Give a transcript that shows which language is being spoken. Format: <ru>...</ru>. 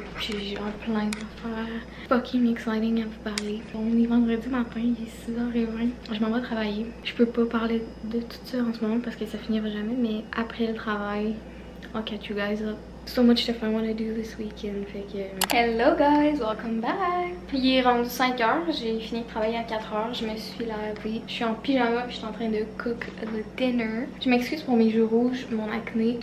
<fr>Puis j'ai genre plein d'affaires</fr> <en>fucking exciting</en> <fr>à vous parler. On est vendredi matin, il est 6h20. Je m'en vais travailler. Je peux pas parler de tout ça en ce moment parce que ça finira jamais, mais après le travail,</fr> <en>I'll catch you guys up. So much stuff I want to do this weekend.</en> <fr>Fait que...</fr> <en>Hello guys, welcome back.</en> <fr>Il est rendu 5h, j'ai fini de travailler à 4h, je me suis lavée. Je suis en pyjama puis je suis en train de</fr> <en>cook the dinner.</en> <fr>Je m'excuse pour mes joues rouges, mon acné.</fr>